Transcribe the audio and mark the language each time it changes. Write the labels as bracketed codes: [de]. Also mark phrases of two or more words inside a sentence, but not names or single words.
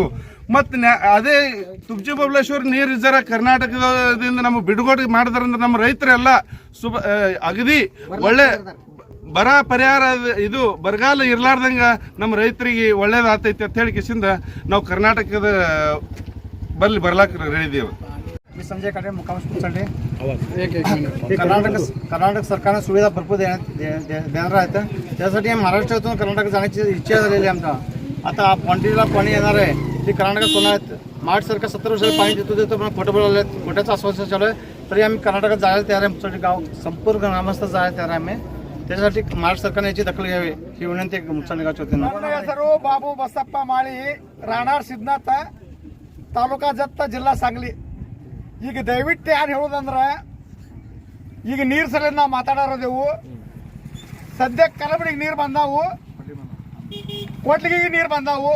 [kn] ಮತ್ತು ಅದೇ ತುಪಚಿ ಬಬಲೇಶ್ವರ ನೀರು ಜರ ಕರ್ನಾಟಕದಿಂದ ನಮಗೆ ಬಿಡುಗಡೆ ಮಾಡಿದ್ರಂದ್ರೆ ನಮ್ಮ ರೈತರೆಲ್ಲ ಅಗದಿ ಒಳ್ಳೆ ಬರ ಪರಿಹಾರ ಇದು ಬರಗಾಲ ಇರ್ಲಾರ್ದಂಗೆ ನಮ್ಮ ರೈತರಿಗೆ ಒಳ್ಳೇದಾಗ್ತೈತಿ ಅಂತ ಹೇಳಿ ಕಿಸಿಂದ ನಾವು ಕರ್ನಾಟಕದ ಬಲ್ಲಿ ಬರ್ಲಾಕ ರೆಡಿದ್ದೀವಿ। [mr] मी संजय काटे मुक्काम मुचंडी। कर्नाटक सरकारने सुविधा भरपूर देणार आहेत। त्यासाठी महाराष्ट्रातून कर्नाटक जाण्याची इच्छा झालेली आहे आमचा। आता बाँड्रीला पाणी येणार आहे ते कर्नाटकात होणार आहेत। महाराष्ट्र सरकार 70 वर्षाला पाणी देतो पण खोटं बोलवलं आहे, खोट्याचं आश्वासन चालू आहे। तरी आम्ही कर्नाटकात जायला तयार आहे। मुचंडी गाव संपूर्ण ग्रामस्थ जायला तयार आहे आम्ही। त्यासाठी महाराष्ट्र सरकारने याची दखल घ्यावी ही विनंती मुचंडी गावच्या वतीनं। [kn] ನನ್ನ ಹೆಸರು ಬಾಬು ಬಸಪ್ಪ ಮಾಳಿ, ರಾಣಾರ್ ಸಿದ್ಧನಾಥ, ತಾಲೂಕಾ ಜತ್ತ, ಜಿಲ್ಲಾ सांगली। ಈಗ ದಯವಿಟ್ಟು ಏನು ಹೇಳೋದಂದ್ರೆ ಈಗ ನೀರು ಸಲ ನಾವು ಮಾತಾಡೋದೇವು ಸದ್ಯಕ್ಕೆ ಕಲಬಡಿಗೆ ನೀರು ಬಂದಾವು, ಕೊಟ್ಲಿಗೆ ನೀರು ಬಂದಾವು।